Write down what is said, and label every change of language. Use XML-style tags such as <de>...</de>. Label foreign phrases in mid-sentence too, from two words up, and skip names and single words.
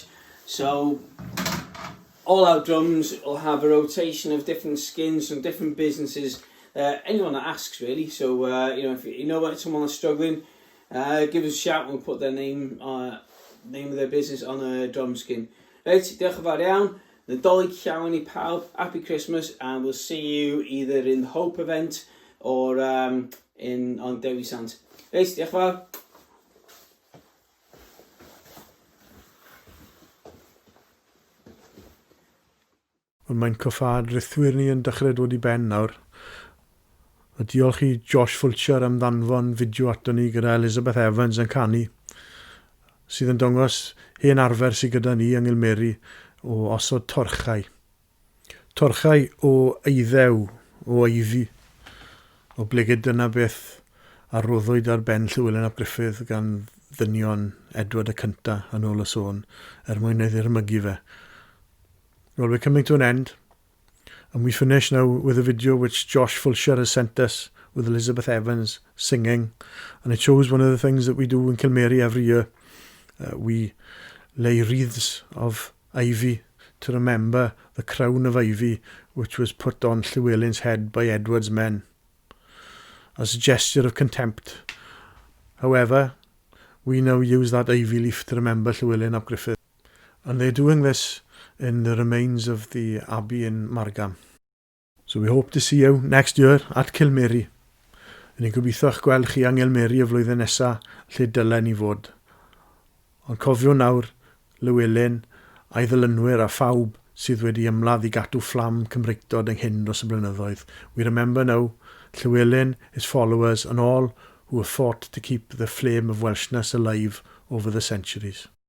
<en>So all our drums will have a rotation of different skins from different businesses. Anyone that asks, really. So if you know about someone that's struggling, give us a shout and we'll put their name of their business on a drum skin. Right,</en> <cy>diolch yn fawr iawn. Nadolig llawn I phawb.</cy> <en>Happy Christmas, and we'll see you either in the Hope event on Dewi Sant.</en> <cy>Reis, diolch fawr. Ond mae'n cyffad rithwyr ni yn dechrau dod i ben nawr. A diolch i Josh Fulcher am ddanfon fideo ato ni gyda Elizabeth Evans yn canu, sydd yn dangos hen arfer sydd gyda ni yng Nghilmeri o osod torchau. Torchau o eiddew, o eifi, o blegyd dyna beth arroddwyd ar ben Llywelyn ap Gruffydd gan ddynion Edward y Cynta yn ôl y sôn, mwyn ei ddirmygu fe.</cy> <en>Well, we're coming to an end, and we finish now with a video which Josh Fulcher has sent us with Elizabeth Evans singing, and it shows one of the things that we do in Cilmeri every year. We lay wreaths of ivy to remember the crown of ivy which was put on Llywelyn's head by Edward's men, as a gesture of contempt. However, we now use that ivy leaf to remember Llywelyn ap Gruffydd, and they're doing this in the remains of the Abbey in Margam. So we hope to see you next year at Cilmeri.</en> <cy>Yn ni'n gobeithio eich gweld chi yng Nghilmeri y flwyddyn nesaf lle dylen ni fod. Ond cofio nawr, Llywelyn a'i ddilynwyr a phawb sydd wedi ymladd i gadw fflam Cymreictod yng dros y blynyddoedd.</cy> <en>We remember now Llywelyn, his followers and all who have fought to keep the flame of Welshness alive over the centuries.</en>